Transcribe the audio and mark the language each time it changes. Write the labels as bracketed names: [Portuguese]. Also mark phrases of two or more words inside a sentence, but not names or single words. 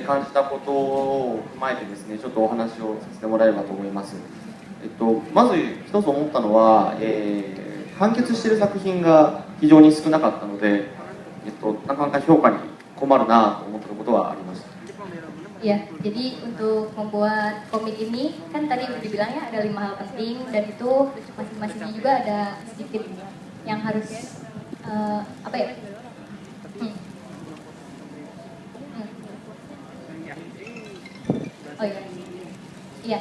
[Japanese] 感じたことを踏まえてですね、ちょっとお話をさせてもらえればと思います。まず一つ思ったのは、完結している作品が非常に少なかったので、なかなか評価に困るなと思ったことはありました。 [Indonesian] Ya, jadi untuk membuat komik ini kan tadi udah dibilang ya ada 5 hal penting dan itu masing-masingnya juga ada sedikit yang harus apa ya? Oh iya, iya.